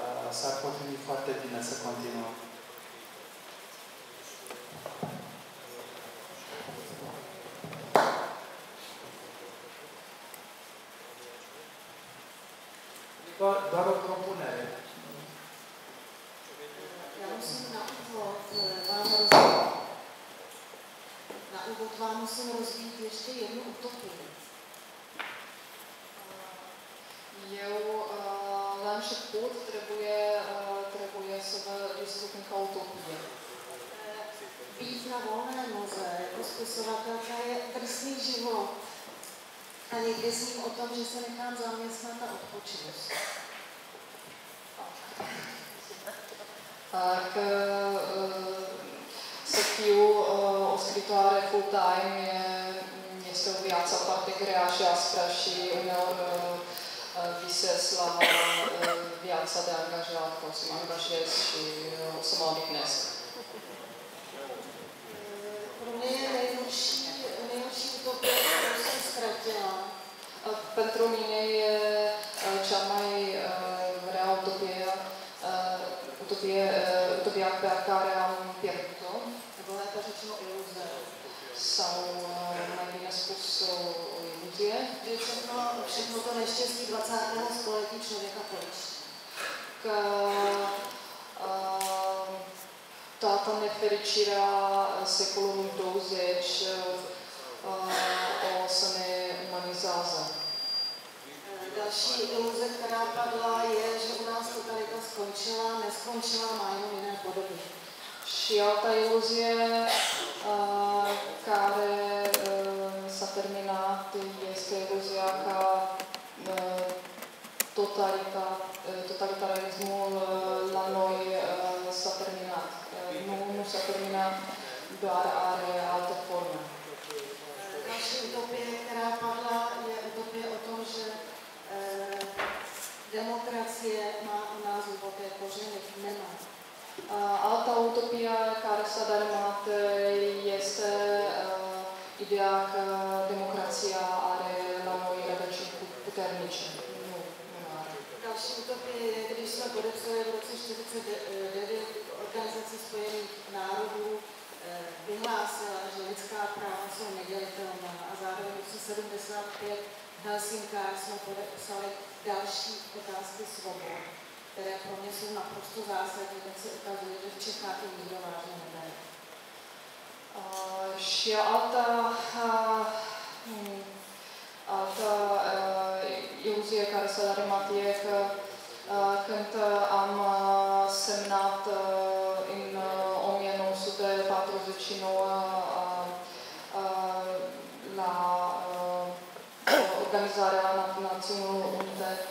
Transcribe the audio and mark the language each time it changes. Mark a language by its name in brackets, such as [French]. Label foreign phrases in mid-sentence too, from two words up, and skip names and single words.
[Romanian] s-ar potrivi foarte bine să continuăm. Doar o propunere. [Czech] Já musím na úvod vám musím rozvít ještě jednu utopii. [Romanian] Eu la început trebuie să vă discut încă o utopie. [Czech] Být na volné noze jako spisovatelka je drsný život. A někdy sním o tom, že se nechám zaměstnat a odpočinu. [Romanian] Că să fiu o scritoare full-time este o viață foarte grea și aspră și uneori visez la viața de angajat, că o să mă angajez și o să mă odihnesc. [Czech] Pro mě je nejhorší utopie, kterou jsem ztratila. [Romanian] Pentru mine e cea mai rea utopia pe care am pierdut-o. [Czech] Nebo lépe řečeno iluze. [Romanian] Sau mai bine spus o iluzie. [Czech] Všechno to neštěstí 20. století člověka pryč. [Romanian] Că toată nefericirea secolului 20 o să ne umanizează. [Czech] Další iluze, která padla, je, že u nás totalita skončila, neskončila, má jenom jiné podoby. [Romanian] Și alta iluzie care s-a terminat este iluzia ca totalitarismul la noi s-a terminat. Nu s-a terminat, doar are alte forme. [Czech] Další utopie, která padla, je utopie o tom, že demokracie má u nás hluboké kořeny, nemá. [Romanian] Alta utopia care s-a dărâmat este ideea că democrația are la noi rădăcini puternice. Nu are. [Czech] Další utopie je, když jsme podepsali v roce 1949 Organizace spojených národů, vyhlásila, že lidská práva jsou nedělitelná a zároveň v roce 1975 v Helsinkách jsme podepsali další otázky svobod, které pro mě jsou naprosto zásadní, tak se ukazuje, že v Čechách je nikdo vážně nebere. [Romanian] Și alta iluzie care s-a dărâmat e că când am semnat în 1949 la Organizarea Națiunilor Unite